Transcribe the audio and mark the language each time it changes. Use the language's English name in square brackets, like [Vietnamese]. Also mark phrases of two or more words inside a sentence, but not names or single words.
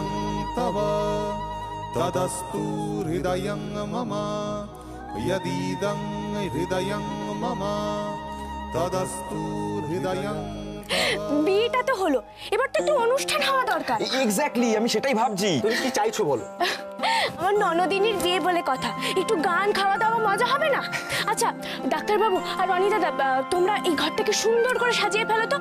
[Sanskrit] तव तदस्तु हृदयं मम यदीदं हृदयं मम तदस्तु हृदयं। [Bangla] বিয়েটা তো হলো, এবার তো একটু অনুষ্ঠান হওয়া দরকার। এক্স্যাক্টলি, আমি সেটাই ভাবছি। তুমি কি চাইছো বলো? আমার ননদিনীর বিয়ে বলে কথা, একটু গান খাওয়া দাওয়া মজা হবে না? আচ্ছা ডাক্তারবাবু আর রনি দাদা, তোমরা এই ঘরটাকে সুন্দর করে সাজিয়ে ফেলো তো।